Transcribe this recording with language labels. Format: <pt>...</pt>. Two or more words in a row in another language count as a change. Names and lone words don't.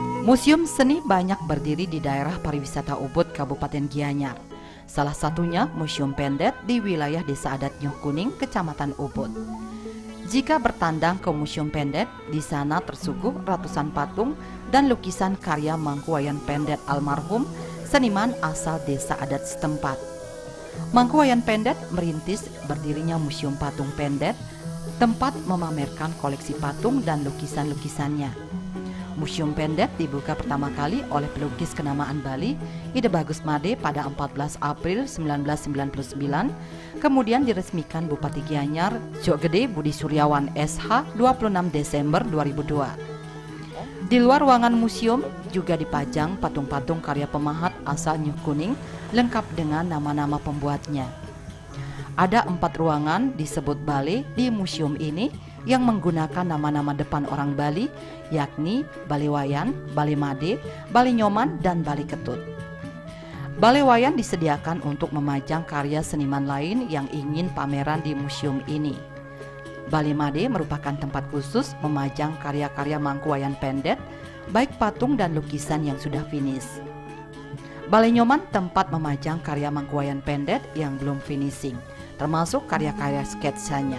<id>Museum seni banyak berdiri di daerah pariwisata Ubud, Kabupaten Gianyar. Salah satunya Museum Pendet di wilayah Desa Adat Nyuh Kuning, Kecamatan Ubud. Jika bertandang ke Museum Pendet, di sana tersuguh ratusan patung dan lukisan karya Mangku Wayan Pendet almarhum, seniman asal desa adat setempat. Mangku Wayan Pendet merintis berdirinya Museum Patung Pendet, tempat memamerkan koleksi patung dan lukisan-lukisannya. Museum Pendet dibuka pertama kali oleh pelukis kenamaan Bali Ide Bagus Made pada 14 April 1999, kemudian diresmikan Bupati Gianyar Jok Gede Budi Suryawan SH 26 Desember 2002. Di luar ruangan museum juga dipajang patung-patung karya pemahat asal Nyuh Kuning lengkap dengan nama-nama pembuatnya. Ada 4 ruangan disebut Bale di museum ini yang menggunakan nama-nama depan orang Bali, yakni Bale Wayan, Bale Made, Bale Nyoman, dan Bale Ketut. Bale Wayan disediakan untuk memajang karya seniman lain yang ingin pameran di museum ini. Bale Made merupakan tempat khusus memajang karya-karya Mangku Wayan Pendet, baik patung dan lukisan yang sudah finish. Bale Nyoman tempat memajang karya Mangku Wayan Pendet yang belum finishing, termasuk karya-karya sketsanya.</id>